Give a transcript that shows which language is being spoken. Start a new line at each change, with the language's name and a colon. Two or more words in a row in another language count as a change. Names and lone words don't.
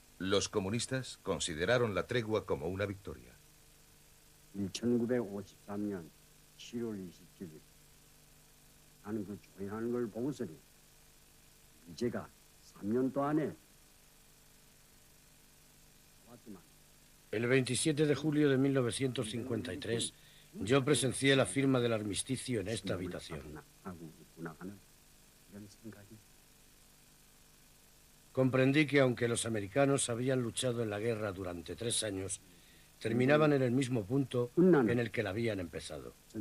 Spanish: Los comunistas consideraron la tregua como una victoria.
Korean: 1953년 7월 27일 나는 그 조회하는 걸 보고서는 이제가 3년 동안에
Spanish: El 27 de julio de 1953, yo presencié la firma del armisticio en esta habitación. Comprendí que aunque los americanos habían luchado en la guerra durante 3 años, terminaban en el mismo punto en el que la habían empezado.